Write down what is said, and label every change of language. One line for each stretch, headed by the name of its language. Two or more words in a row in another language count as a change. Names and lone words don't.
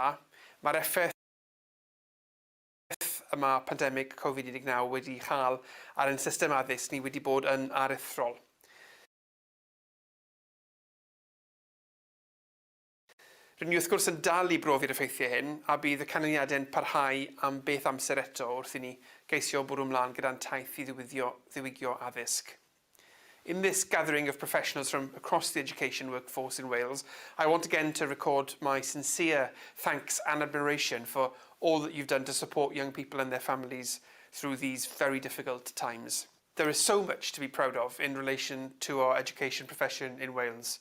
Welsh: Mae'r effaith yma pandemig Covid-19 wedi chael ar ein system addysg ni wedi bod yn aruthrol. Rydyn ni wrth gwrs yn dal i brofi'r effeithiau hyn, a bydd y canlyniadau'n parhau am beth amser eto wrth i ni geisio bwrw ymlaen gyda'n taith i ddiwygio addysg.
English: In this gathering of professionals from across the education workforce in Wales, I want again to record my sincere thanks and admiration for all that you've done to support young people and their families through these very difficult times. There is so much to be proud of in relation to our education profession in Wales.